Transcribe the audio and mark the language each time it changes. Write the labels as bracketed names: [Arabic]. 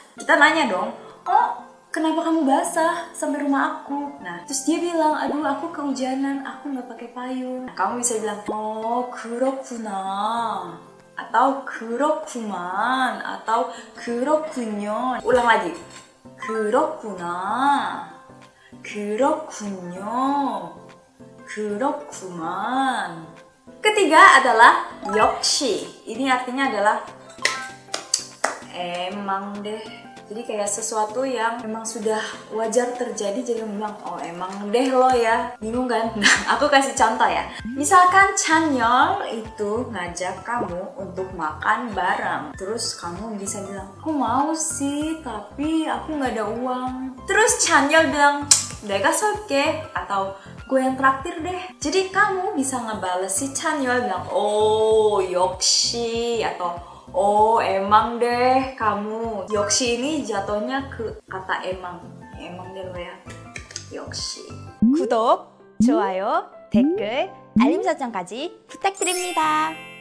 [Indonesian] Kita nanya dong, oh kenapa kamu basah sampai rumah aku? Nah, terus dia bilang, aduh aku kehujanan, aku nggak pakai payung. Nah, kamu bisa bilang, oh [Korean] 그렇구나, [Indonesian] atau [Korean] 그렇구만, [Indonesian] atau [Korean] 그렇군요. [Indonesian] Ulang lagi, [Korean] 그렇구나, 그렇군요, 그렇구만. [Indonesian] Ketiga adalah 역시. Ini artinya adalah emang deh. Jadi kayak sesuatu yang memang sudah wajar terjadi, jadi bilang, oh emang deh lo ya. Bingung kan? Nah, aku kasih contoh ya. Misalkan Chanyeol itu ngajak kamu untuk makan bareng. Terus kamu bisa bilang, aku mau sih, tapi aku nggak ada uang. Terus Chanyeol bilang, [Korean] 내가 쏠게, [Indonesian] atau gue yang traktir deh. Jadi kamu bisa ngebales si Chanyeol bilang, oh 역시, atau oh emang deh kamu. 역시 ini jatuhnya ke kata emang. Emang deh lo ya. 역시. [Korean] 구독, 좋아요, 댓글, 알림 설정까지 부탁드립니다.